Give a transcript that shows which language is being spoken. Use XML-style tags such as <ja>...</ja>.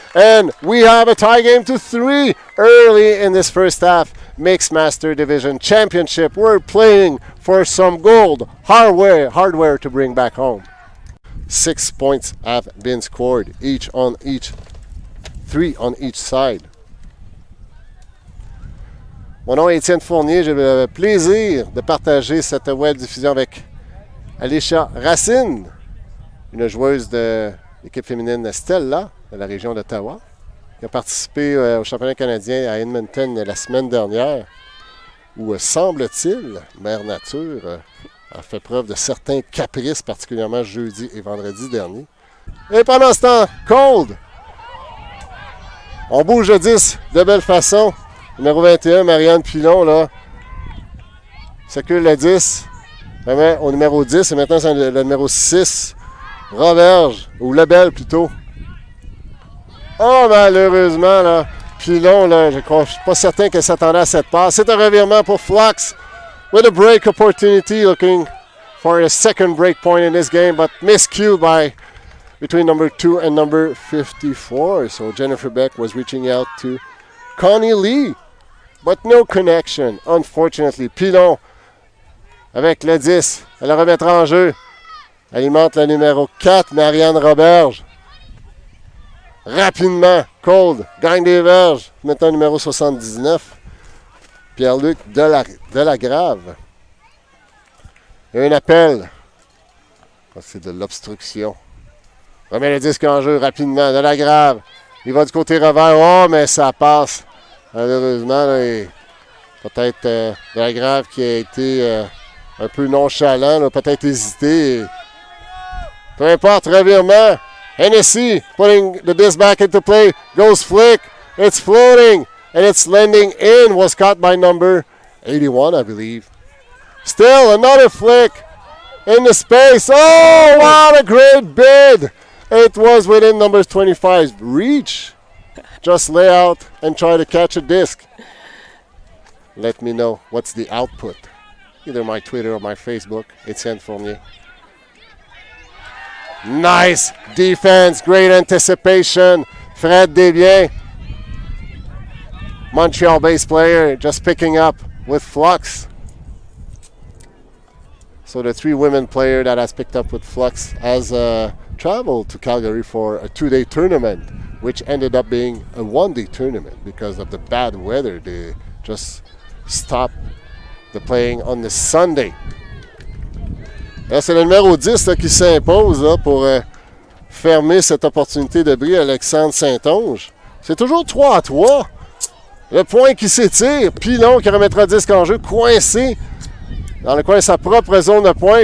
<en>And we have a tie game to 3 early in this first half. Mixed Master Division Championship. We're playing for some gold hardware to bring back home. 6 points have been scored, 3 on each side.</en> <fr>Mon nom est Étienne Fournier. J'ai le plaisir de partager cette web diffusion avec Alicia Racine, une joueuse de l'équipe féminine Stella de la région d'Ottawa, qui a participé au championnat canadien à Edmonton la semaine dernière, où semble-t-il, Mère Nature a fait preuve de certains caprices, particulièrement jeudi et vendredi dernier. Et pendant ce temps, Qold. On bouge le 10 de belle façon. Numéro 21, Marianne Pilon, là. Circule le 10. Remet au numéro 10. Et maintenant, c'est le numéro 6. Roberge. Ou Lebel, plutôt. Oh, malheureusement, là. Pilon, là, je ne suis pas certain qu'elle s'attendait à cette passe. C'est un revirement pour Flux.</fr> <en>With a break opportunity, looking for a second break point in this game, but miscued by between number 2 and number 54. So Jennifer Beck was reaching out to Connie Lee, but no connection, unfortunately.</en> <fr>Pilon avec le 10. Elle le remettra en jeu. Alimente le numéro 4, Marianne Roberge. Rapidement, Qold gagne des verges. Maintenant, numéro 79, Pierre-Luc de la Grave. Et un appel. C'est de l'obstruction. Remet le disque en jeu rapidement. De la Grave. Il va du côté revers. Oh, mais ça passe. Malheureusement, là, peut-être de la Grave qui a été un peu nonchalant, là, peut-être hésité. Peu importe, revirement.</fr> <en>Hennessy putting the disc back into play. Goes flick. It's floating. And it's landing in. Was caught by number 81, I believe. Still another flick in the space. Oh, what a great bid. It was within number 25's reach. Just lay out and try to catch a disc. Let me know what's the output. Either my Twitter or my Facebook. Etienne Fournier. Nice defense. Great anticipation. Fred Desbiens. Montreal base player just picking up with Flux. So the 3 women player that has picked up with Flux has traveled to Calgary for a 2-day tournament, which ended up being a 1-day tournament because of the bad weather. They just stopped the playing on the Sunday.</en> <fr>Là, c'est le numéro 10 là, qui s'impose là, pour fermer cette opportunité de bris, Alexandre St-Onge. C'est toujours 3-3. Le point qui s'étire. Pilon qui remettra le disque en jeu, coincé dans le coin de sa propre zone de points.</fr>